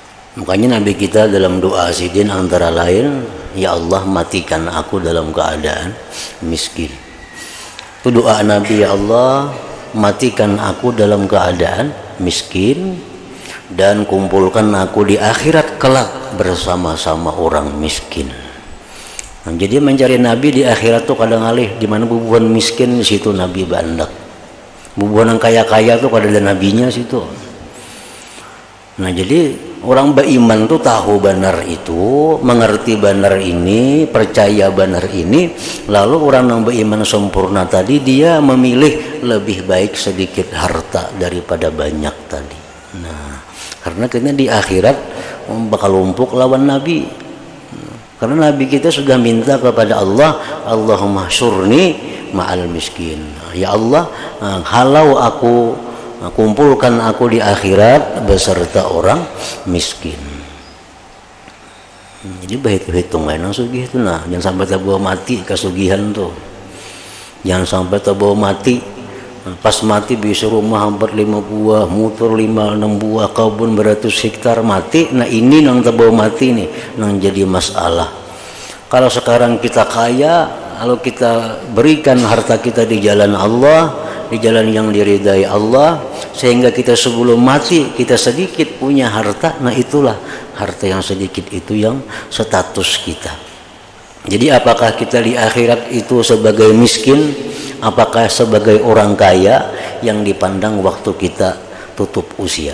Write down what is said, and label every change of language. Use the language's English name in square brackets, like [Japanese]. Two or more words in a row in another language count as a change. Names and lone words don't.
[Indonesian] Makanya Nabi kita dalam doa sidin antara lain, ya Allah matikan aku dalam keadaan miskin. Itu doa Nabi, ya Allah matikan aku dalam keadaan miskin dan kumpulkan aku di akhirat kelak bersama-sama orang miskin. [Banjar] Nah, jadi mencari Nabi di akhirat tuh kadang alih di mana bubuhan miskin, di situ Nabi bandak. Bubuhan yang kaya-kaya tuh kada ada nabinya situ. [Indonesian] Nah, jadi orang beriman tuh tahu benar itu, mengerti benar ini, percaya benar ini, lalu orang yang beriman sempurna tadi dia memilih lebih baik sedikit harta daripada banyak tadi. [Banjar] Nah, karena kita di akhirat bakal lumpuk lawan Nabi. [Indonesian] Karena Nabi kita sudah minta kepada Allah, [Arabic] اللهم شرني مع المسكين. [Indonesian] Ya Allah, halau aku, kumpulkan aku di akhirat beserta orang miskin. [Banjar] Jadi hitung nang sugih itu nah, jangan sampai terbawa mati kasugihan tuh. [Indonesian] Jangan sampai terbawa mati. Pas mati bisa rumah hampir 5 buah, motor 5-6 buah, kebun beratus hektar mati. [Banjar] Nah ini nang terbawa mati nih, nang jadi masalah. [Indonesian] Kalau sekarang kita kaya, kalau kita berikan harta kita di jalan Allah, di jalan yang diridai Allah, sehingga kita sebelum mati kita sedikit punya harta, nah itulah harta yang sedikit itu yang status kita. Jadi apakah kita di akhirat itu sebagai miskin, apakah sebagai orang kaya yang dipandang waktu kita tutup usia?